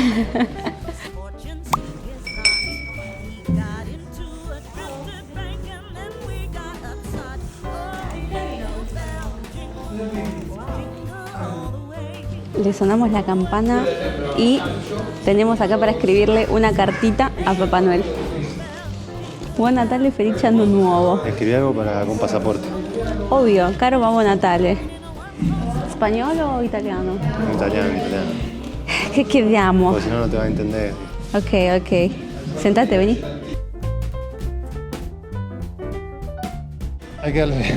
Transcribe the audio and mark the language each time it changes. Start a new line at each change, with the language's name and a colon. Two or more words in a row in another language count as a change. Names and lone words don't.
Spanish: Le sonamos la campana y tenemos acá para escribirle una cartita a Papá Noel.
Italian: Buon Natale, felice anno nuovo.
Spanish: Escribí algo con pasaporte.
Italian: Ovvio, caro Babbo Natale.
Spanish: ¿Español o italiano? En italiano,
Italian: ¿Qué chiediamo?
Spanish: porque si no, no te va a entender. Ok. Sentate, vení. Hay que darle.